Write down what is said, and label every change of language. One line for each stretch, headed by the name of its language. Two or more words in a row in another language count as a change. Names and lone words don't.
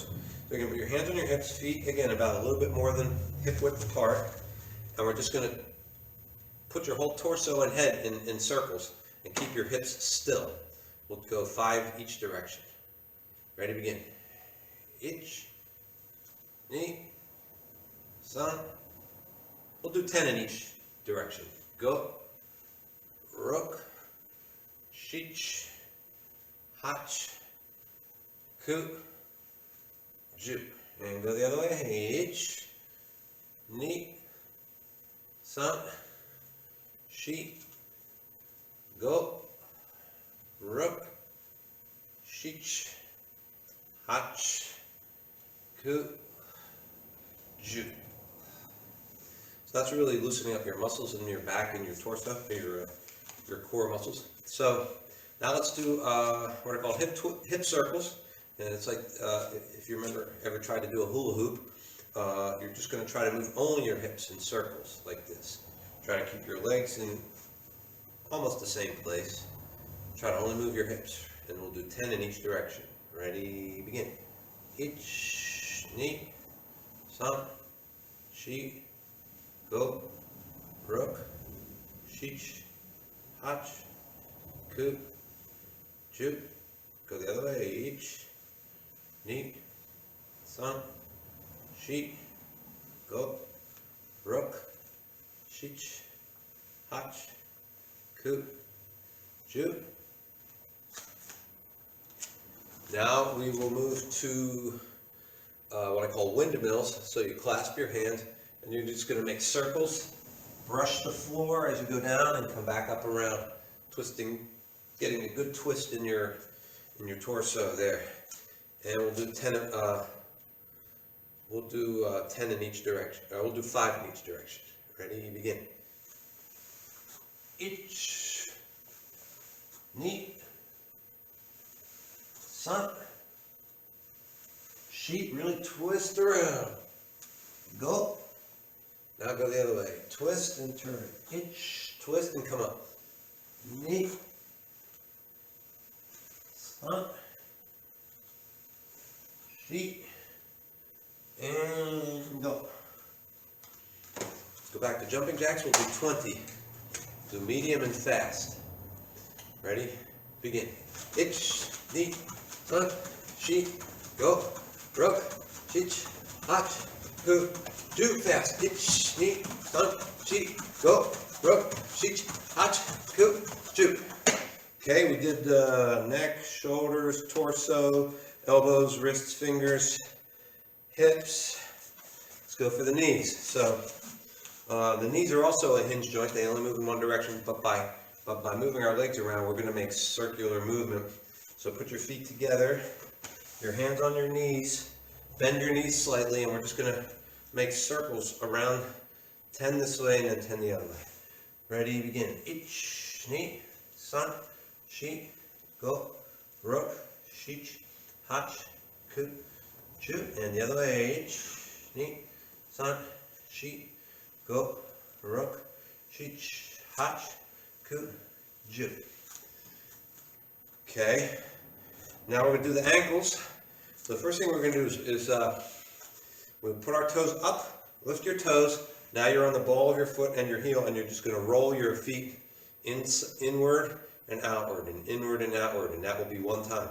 English: So you're going to put your hands on your hips, feet again about a little bit more than hip width apart, and we're just going to put your whole torso and head in circles and keep your hips still. We'll go 5 each direction. Ready? Begin.
Japanese: Ich, ni, san.
English: We'll do 10 in each direction. Go,
Japanese: ruk, shich, hach, ku, ju.
English: And go the other way.
Japanese: Ich, ni, san, shi, go, ruk, shich, hach, ku, ju.
English: So that's really loosening up your muscles in your back and your torso, your core muscles. So now let's do what are called hip circles. And it's like, if you ever tried to do a hula hoop, you're just going to try to move only your hips in circles like this. Try to keep your legs in almost the same place. Try to only move your hips, and we'll do 10 in each direction. Ready? Begin.
Japanese: Ich, ni, san, shi, go, ruk, shich, hach, ku, ju.
English: Go the other way.
Japanese: Ich, ni, san, shi, go, ruk, shich, hach, ku, ju.
English: Now we will move to what I call windmills. So you clasp your hands and you're just going to make circles, brush the floor as you go down and come back up around, twisting, getting a good twist in your torso there. And we'll do 10. We'll do 10 in each direction. We'll do 5 in each direction. Ready? Begin. Ich,
Japanese: ni, san, shi.
English: Really twist around. Go. Now go the other way. Twist and turn. Ich, twist and come up.
Japanese: Ni, san, Shi,
English: and go. Go back to jumping jacks. We'll do 20. Do medium and fast. Ready? Begin.
Japanese: Ich, ni, san, shi, go, rok, shich, hach, ku,
English: do fast.
Japanese: Ich, ni, san, shi, go, rok, shich, hach, ku, do.
English: Okay, we did neck, shoulders, torso, elbows, wrists, fingers, hips. Let's go for the knees. So the knees are also a hinge joint. They only move in one direction, but by moving our legs around, we're going to make circular movement. So put your feet together, your hands on your knees, bend your knees slightly, and we're just going to make circles around 10 this way and then 10 the other way. Ready, begin. Ich,
Japanese: ni, san, shi, go, rok, shich, hach, ku, chu,
English: and the other way.
Japanese: Ich, ni, san, shi, go, rok, shich, hach, ku, ju.
English: Okay, now we're going to do the ankles. So the first thing we're going to do is we'll put our toes up, lift your toes. Now you're on the ball of your foot and your heel, and you're just going to roll your feet inward and outward, and inward and outward, and that will be one time.